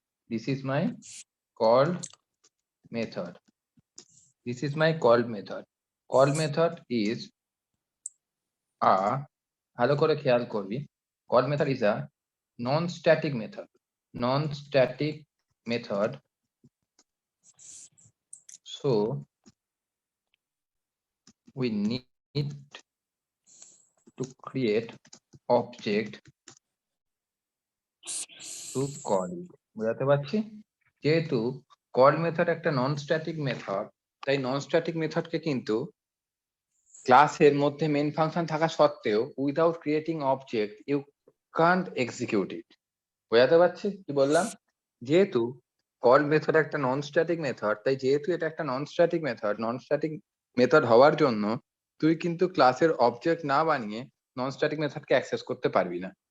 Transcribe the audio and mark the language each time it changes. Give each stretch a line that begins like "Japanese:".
English: This is my called method, this is my called method. Call method is
Bangla: ভালো করে খেয়াল করবি,
English: Call method is a non static method, non static method. So we need to create object to call it.
Bangla: বুঝাতে পারছি? যেহেতু call method একটা non static method, তাই non static মেথডকে কিন্তু ক্লাসের মধ্যে মেইন ফাংশন থাকা সত্ত্বেও
English: Without creating object you can't execute it.
Bangla: বোঝাতে পারছি কি বললাম? যেহেতু কল মেথড একটা নন স্ট্যাটিক মেথড, তাই যেহেতু এটা একটা নন স্ট্যাটিক মেথড হওয়ার জন্য তুই কিন্তু ক্লাসের অবজেক্ট না বানিয়ে নন স্ট্যাটিক মেথডকে অ্যাক্সেস করতে পারবি না।